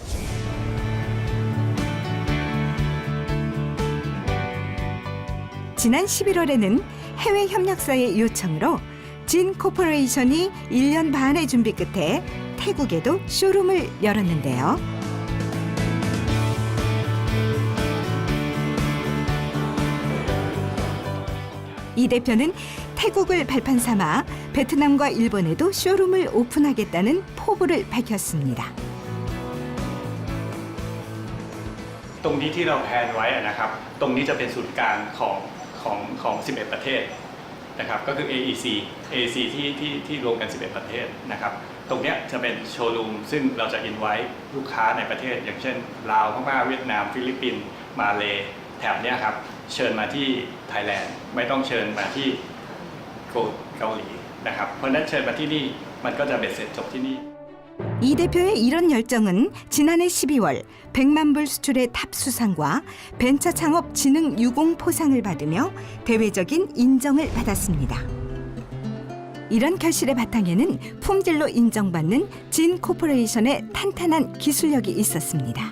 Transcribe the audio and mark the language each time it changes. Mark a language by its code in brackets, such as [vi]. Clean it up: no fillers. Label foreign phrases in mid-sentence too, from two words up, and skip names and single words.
[ko] 지난 11월에는 해외 협력사의 요청으로 진 코퍼레이션이 1년 반의 준비 끝에 태국에도 쇼룸을 열었는데요. 이 대표는 태국을 발판 삼아 베트남과 일본에도 쇼룸을 오픈하겠다는 포부를 밝혔습니다. [th] ตรงนี้ที่เราแพลนไว้นะครับตรงนี้จะเป็นศูนย์กลางของ11 ประเทศนะครับก็คือ AEC ที่รวมกัน11 ประเทศนะครับตรงเนี้ยจะเป็นโชว์รูมซึ่งเราจะอินไว้ลูกค้าในประเทศอย่างเช่นลาวพม่าเวียดนามฟิลิปปินส์มาเลแถบเนี้ยครับเชิญมาที่ไทยแลนด์ไม่ต้องเชิญมาที่เกาหลีนะครับเพราะฉะนั้นเชิญมาที่นี่มันก็จะเบ็ดเสร็จจบที่นี่ [ko] 이 대표의 이런 열정은 지난해 12월 100만 불 수출의 탑 수상과 벤처 창업 진흥 유공 포상을 받으며 대외적인 인정을 받았습니다. 이런 결실의 바탕에는 품질로 인정받는 진 코퍼레이션의 탄탄한 기술력이 있었습니다.